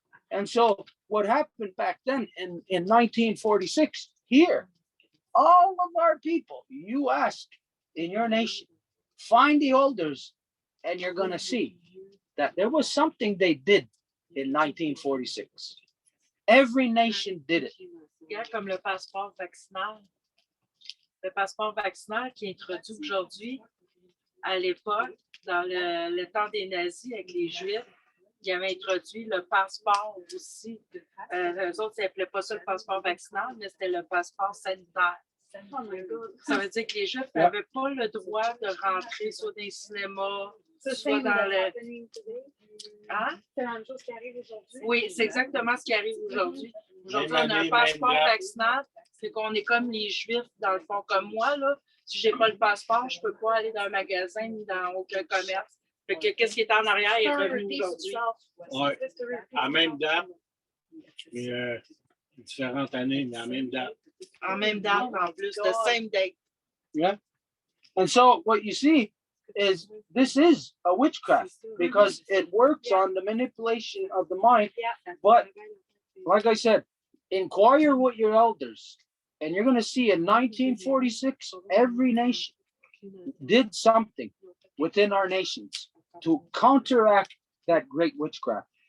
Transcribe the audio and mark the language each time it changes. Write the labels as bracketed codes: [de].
[en] And so what happened back then in 1946 here, all of our people, you ask in your nation, find the elders, and you're going to see that there was something they did in 1946. Every nation did it. [fr] Yeah, comme le passeport vaccinal. Le passeport vaccinal qui est introduit aujourd'hui, à l'époque, dans le temps des nazis avec les Juifs, ils avaient introduit le passeport aussi. Eux autres, ils n'appelaient pas ça le passeport vaccinal, mais c'était le passeport sanitaire. Ça veut dire que les Juifs n'avaient pas le droit de rentrer soit dans les cinémas, soit dans le... Hein? C'est la même chose qui arrive aujourd'hui. Oui, c'est exactement ce qui arrive aujourd'hui. Aujourd'hui, on a un passeport vaccinal, c'est qu'on est comme les Juifs, dans le fond, comme moi, là. Si je n'ai pas le passeport, je ne peux pas aller dans un magasin ni dans aucun commerce. Fait que qu'est-ce qui est en arrière est revenu aujourd'hui. Ouais. À même date, Différentes années, mais en même date. En même date, en plus, [en] the same date. Yeah. And so what you see is this is a witchcraft because it works on the manipulation of the mind. But like I said, inquire with your elders, and you're going to see in 1946, every nation did something within our nations to counteract that great witchcraft.